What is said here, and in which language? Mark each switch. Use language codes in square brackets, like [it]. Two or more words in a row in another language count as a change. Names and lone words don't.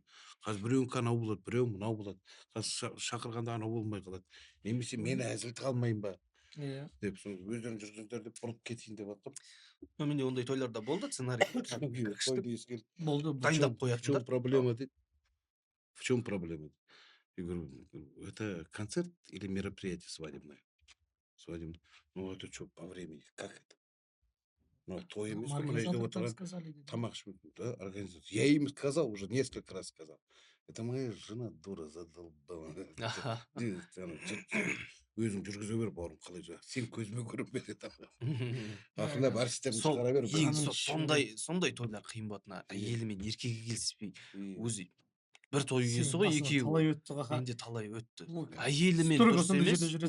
[kk] Қазір біреуінікі анау болады, біреу мынау болады. Қазір шақырғанда анау болмай қалады. Немесе мен әзілді қалмайын ба? Иә. Деп өздерің жүргіздер деп бұрып кетейін деп жатқым. Менде ондай тойларда болды сценарий. Тойды ескеріп. Болды. [ru] В [kk] Дайындап [ru] чем [kk] қоятындар. проблема дейді? [ru] В чем проблема? Я говорю, это концерт или мероприятие свадебное? Свадебное. Ну, это что, по времени? Как это? [kk] Ну, той емес қой, мына жерде отырған тамақ ішіп, да, организация. [ru] Я им сказал, уже несколько раз сказал. Это моя жена дура задолбала. [kk] Өзің жүргізе бер, бауырым, қалай жаңа. Сен көзіме көрінбе деді. Ақырындап әртістерін шығара бер. Сондай тойлар қиын болады. Әйелі мен еркегі келіспей, өзі бір той иесі ғой, екеуі. Талай өтті ғаха. Менде талай өтті. Әйелімен дұрыс емес.